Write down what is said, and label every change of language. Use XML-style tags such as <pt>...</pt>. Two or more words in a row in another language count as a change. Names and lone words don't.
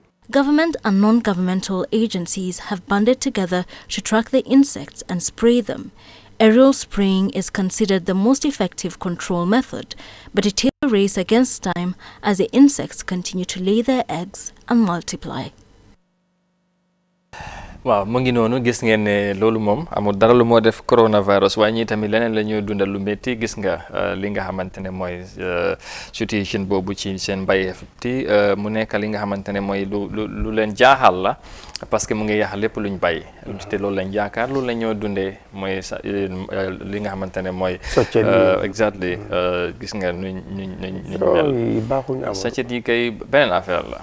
<en>Government and non-governmental agencies have banded together to track the insects and spray them. Aerial spraying is considered the most effective control method, but it is a race against time as the insects continue to lay their eggs and multiply.</en> <wo>waaw mu ngi noonu gis ngeen ne loolu moom amul dara lu moo def coronavirus waaye ñi tamit leneen la ñuy dundal lu métti gis nga li nga xamante ne mooy situation boobu ci seen mbayeef ti mu nekk li nga xamante ne mooy lu leen jaaxal la</wo> <fr>parce que</fr> <wo>mu ngi yàq lépp luñ bay te loolu lañ yaakaar loolu la ñoo dundee mooy li nga xamante ne mooy exactly gis nga nuñ mel sàccet yi kay beneen affaire la</wo>